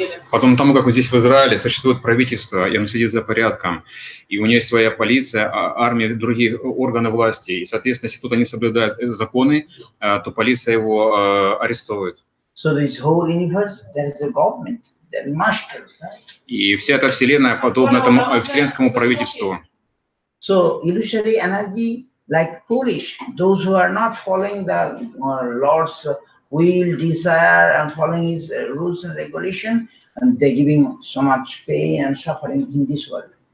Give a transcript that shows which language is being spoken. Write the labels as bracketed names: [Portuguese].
[Russian] Потом тому, как вот здесь в Израиле существует правительство, и оно следит за порядком, и у нее есть своя полиция, армия, другие органы власти, и, соответственно, если кто-то не соблюдает законы, то полиция его арестует. [English] So this whole universe, there is a government, there is master. Right? [Russian] И вся эта вселенная подобна этому вселенскому правительству. [English] So illusory energy, like foolish, those who are not following the Lord's will, desire, and following His rules and regulation, and they're giving so much pain and suffering in this world.